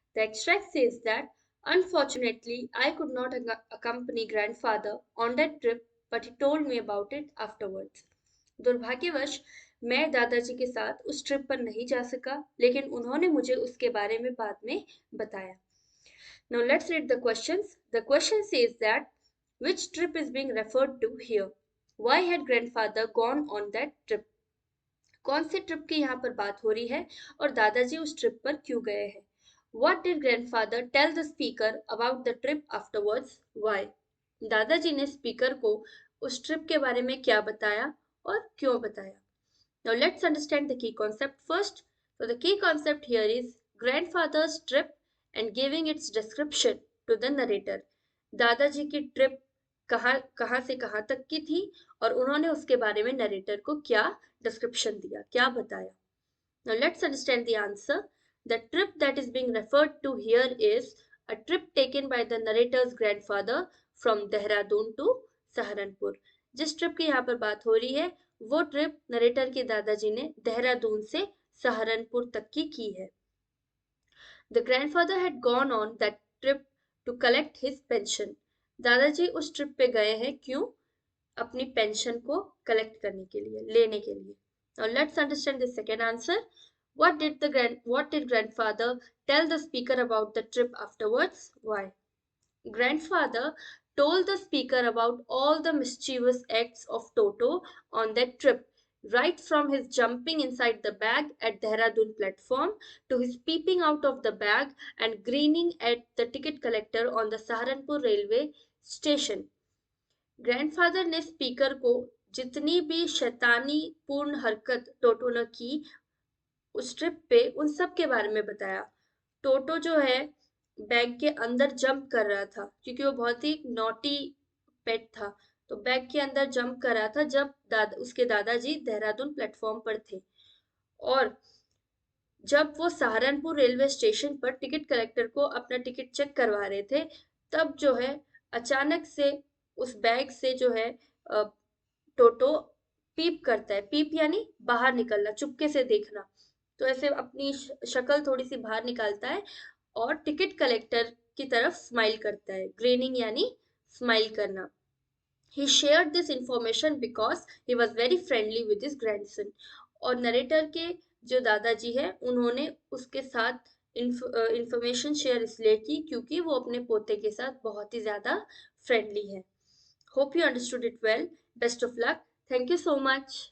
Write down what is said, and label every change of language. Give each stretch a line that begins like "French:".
English: The extract says that unfortunately I could not accompany grandfather on that trip, but he told me about it afterwards.
Hindi: दुर्भाग्यवश मैं दादाजी के साथ उस trip पर नहीं जा सका, लेकिन उन्होंने मुझे उसके बारे में बाद में बताया.
English: Now let's read the questions. The question says that which trip is being referred to here? Why had grandfather gone on that trip?
Hindi: कौन से ट्रिप की यहाँ पर बात हो रही है और दादाजी उस ट्रिप पर क्यों गए हैं?
English: What did grandfather tell the speaker about the trip afterwards? Why?
Hindi: दादाजी ने स्पीकर को उस ट्रिप के बारे में क्या बताया और क्यों बताया?
English: Now let's understand the key concept first. So the key concept here is grandfather's trip and giving its description to the narrator.
Hindi: दादाजी की ट्रिप कहाँ कहाँ से कहाँ तक की थी और उन्होंने उसके बारे में नरेटर को क्या डिस्क्रिप्शन दिया, क्या बताया.
English: Now let's understand the answer. The trip that is being referred to here is a trip taken by the narrator's grandfather from Dehradun to Saharanpur.
Hindi: जिस ट्रिप की यहाँ पर बात हो रही है वो ट्रिप नरेटर के दादाजी ने देहरादून से सहारनपुर तक की है.
English: The grandfather had gone on that trip to collect his pension.
Hindi: दादाजी उस ट्रिप पे गए हैं क्यों? अपनी पेंशन को कलेक्ट करने के लिए, लेने के लिए.
English: Now let's understand the second answer. What did grandfather tell the speaker about the trip afterwards? Why? Grandfather told the speaker about all the mischievous acts of Toto on that trip, right from his jumping inside the bag at Dehradun platform to his peeping out of the bag and grinning at the ticket collector on the Saharanpur railway station.
Hindi: Grandfather ने speaker को जितनी भी शैतानी पूर्ण हरकत टोटो ने की उस ट्रिप पे उन सब के बारे में बताया. टोटो जो है बैग के अंदर जंप कर रहा था क्योंकि वो बहुत ही नॉटी पेट था. तो बैग के अंदर जंप कर रहा था जब उसके दादाजी देहरादून प्लेटफॉर्म पर थे. और जब वो सहारनपुर रेलवे स्टेशन पर टिकट कलेक्टर को अपना टिकट चेक करवा रहे थे तब जो है अचानक से उस बैग से जो है टोटो पीप करता है. पीप यानी बाहर निकलना, चुपके से देखना. तो ऐसे अपनी शक्ल थोड़ी सी बाहर निकालता है और टिकट कलेक्टर की तरफ स्माइल करता है. ग्रेनिंग यानी स्माइल करना.
English: He shared this information because he was very friendly with his grandson.
Hindi: और नरेटर के जो दादाजी है उन्होंने उसके साथ इंफॉर्मेशन शेयर इसलिए की क्योंकि वो अपने पोते के साथ बहुत ही ज्यादा फ्रेंडली है.
English: Hope you understood it well. Best of luck. Thank you so much.